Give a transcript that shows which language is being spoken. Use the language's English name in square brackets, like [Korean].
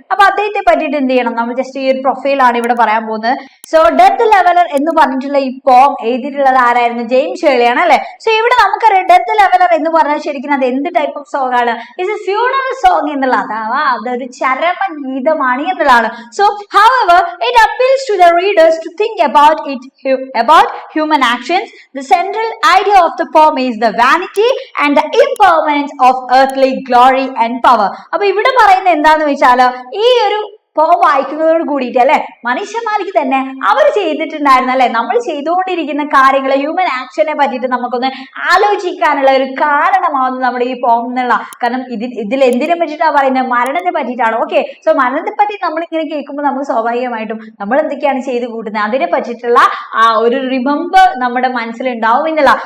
[Malayalam] അപ്പൊ അദ്ദേഹത്തെ പറ്റിയിട്ട് എന്ത് ചെയ്യണം, നമ്മൾ ജസ്റ്റ് ഈ ഒരു പ്രൊഫൈലാണ് ഇവിടെ പറയാൻ പോകുന്നത്. സോ ഡെത്ത് ലെവലർ എന്ന് പറഞ്ഞിട്ടുള്ള ഈ പോം എഴുതിയിട്ടുള്ളത് ആരായിരുന്നു, ജെയിംസ് ഷേർലി ആണ് അല്ലെ. സോ ഇവിടെ നമുക്കറിയാം ഡെത്ത് ലെവലർ എന്ന് പറഞ്ഞാൽ ശരിക്കും അത് എന്ത് ടൈപ്പ് ഓഫ് സോങ് ആണ്, [English] it's a funeral song [Malayalam] എന്നുള്ള, അഥവാ അതൊരു ചരമ ഗീതമാണ് എന്നുള്ളതാണ്. [English] So, however, it appeals to the readers to think about human actions. The central idea of the poem is the vanity and the impermanence of earthly glory and power. [Malayalam] അപ്പൊ ഇവിടെ പറയുന്നത് എന്താന്ന് വെച്ചാൽ ഈ ഒരു പോം വായിക്കുന്നതോട് കൂടിയിട്ട് അല്ലെ മനുഷ്യന്മാർക്ക് തന്നെ അവർ ചെയ്തിട്ടുണ്ടായിരുന്ന അല്ലെ നമ്മൾ ചെയ്തുകൊണ്ടിരിക്കുന്ന കാര്യങ്ങൾ ഹ്യൂമൻ ആക്ഷനെ പറ്റിയിട്ട് നമുക്കൊന്ന് ആലോചിക്കാനുള്ള ഒരു കാരണമാവുന്നു നമ്മുടെ ഈ പോം എന്നുള്ള. കാരണം ഇതിൽ എന്തിനെ പറ്റിയിട്ടാണ് പറയുന്നത്, മരണത്തെ പറ്റിയിട്ടാണ്. ഓക്കെ, സോ മരണത്തെ പറ്റി നമ്മൾ ഇങ്ങനെ കേൾക്കുമ്പോൾ നമുക്ക് സ്വാഭാവികമായിട്ടും നമ്മൾ എന്തൊക്കെയാണ് ചെയ്ത് കൂട്ടുന്നത് അതിനെ പറ്റിയിട്ടുള്ള ആ ഒരു റിമെമ്പർ നമ്മുടെ മനസ്സിലുണ്ടാവും എന്നുള്ള.